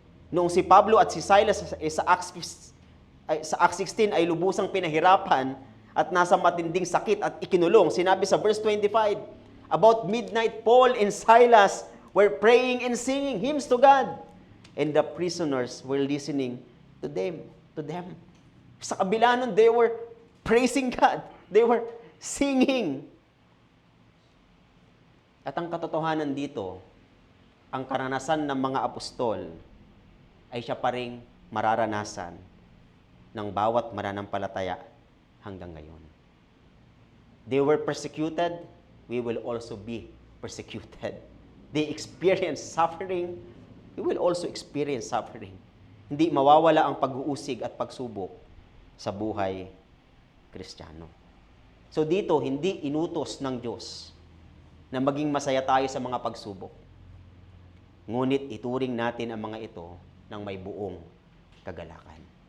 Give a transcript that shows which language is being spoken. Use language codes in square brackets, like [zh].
[tl] Noong si Pablo at si Silas sa Acts 16 ay lubusang pinahirapan at nasa matinding sakit at ikinulong, sinabi sa verse 25, [en] about midnight, Paul and Silas were praying and singing hymns to God, and the prisoners were listening to them. [tl] Sa kabila nun, [en] they were praising God. They were singing. [tl] At ang katotohanan dito, ang karanasan ng mga apostol ay siya pa ring mararanasan ng bawat mananampalataya hanggang ngayon. [en] They were persecuted, we will also be persecuted. They experience suffering, we will also experience suffering. [tl] Hindi mawawala ang pag-uusig at pagsubok sa buhay Kristiyano. So dito, hindi inutos ng Diyos na maging masaya tayo sa mga pagsubok. Ngunit ituring natin ang mga ito ng may buong kagalakan.